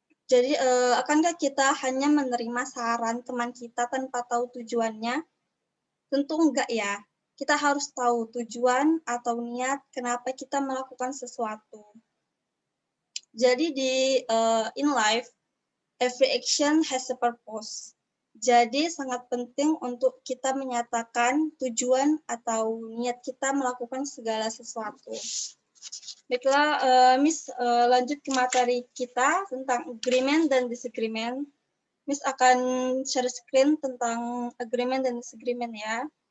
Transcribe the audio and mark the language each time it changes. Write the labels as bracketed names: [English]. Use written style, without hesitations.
[Indonesian] Jadi akankah kita hanya menerima saran teman kita tanpa tahu tujuannya? Tentu enggak ya. Kita harus tahu tujuan atau niat kenapa kita melakukan sesuatu. Jadi [English] in life, every action has a purpose. [Indonesian] Jadi sangat penting untuk kita menyatakan tujuan atau niat kita melakukan segala sesuatu. Baiklah, Miss lanjut ke materi kita tentang agreement dan disagreement. Miss akan share screen tentang agreement dan disagreement ya.